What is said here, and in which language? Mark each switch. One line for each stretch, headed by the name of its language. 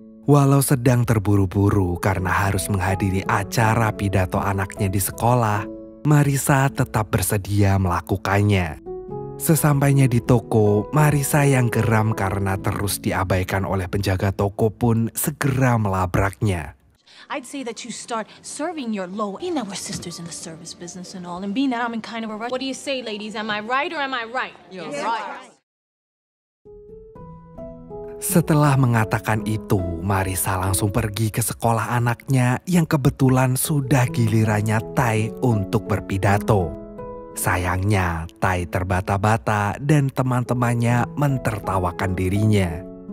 Indonesian: Walau sedang terburu-buru karena harus menghadiri acara pidato anaknya di sekolah, Marisa tetap bersedia melakukannya. Sesampainya di toko, Marisa yang geram karena terus diabaikan oleh penjaga toko pun segera melabraknya.
English: I'd say that you start serving your low. Being that we're sisters in the service business and all, and being that I'm in kind of a rush. What do you say, ladies? Am I right or am I right? You're right.
Indonesian: Setelah mengatakan itu, Marisa langsung pergi ke sekolah anaknya yang kebetulan sudah gilirannya Ty untuk berpidato. Sayangnya, Ty terbata-bata dan teman-temannya mentertawakan dirinya.